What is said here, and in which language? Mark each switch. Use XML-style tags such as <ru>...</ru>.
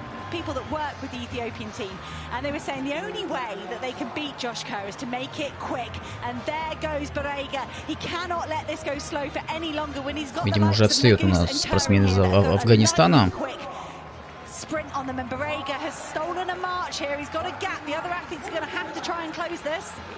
<en>People that work with the Ethiopian team, and they were saying the only way that they can beat Josh Kerr is to make it quick. And there goes Barega. He cannot let this go slow for any longer when he's got.</en> <ru>Видимо, уже отстает у нас спортсмен из Афганистана.</ru> <en>Sprint on them, and Barega has stolen a march here. He's got a gap. The other athletes are going to have to try and close this.</en>